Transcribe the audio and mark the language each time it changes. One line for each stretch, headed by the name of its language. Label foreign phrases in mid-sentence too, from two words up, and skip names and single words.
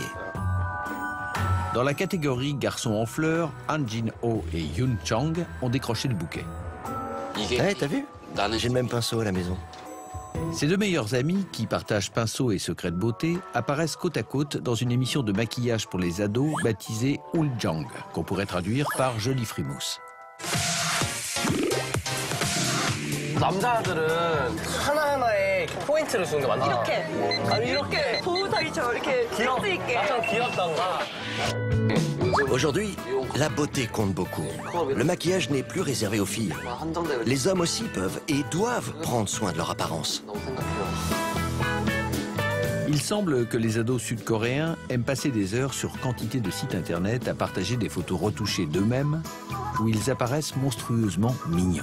French: Dans la catégorie garçons en fleurs, Han Jin-ho et Yoon Chang ont décroché le bouquet. Eh, t'as vu? J'ai le même pinceau à la maison. Ces deux meilleurs amis, qui partagent pinceau et secrets de beauté, apparaissent côte à côte dans une émission de maquillage pour les ados baptisée Uljang, qu'on pourrait traduire par Jolie Frimousse.
Korean: 남자들은 하나하나에 포인트를 주는 게 많아. 이렇게. 아니 이렇게. 보호다리처럼 이렇게 찌 있게. 약간 귀엽던가.
French: Aujourd'hui, la beauté compte beaucoup. Le maquillage n'est plus réservé aux filles. Les hommes aussi peuvent et doivent prendre soin de leur apparence. Il semble que les ados sud-coréens aiment passer des heures sur quantité de sites internet à partager des photos retouchées d'eux-mêmes où ils apparaissent monstrueusement mignons.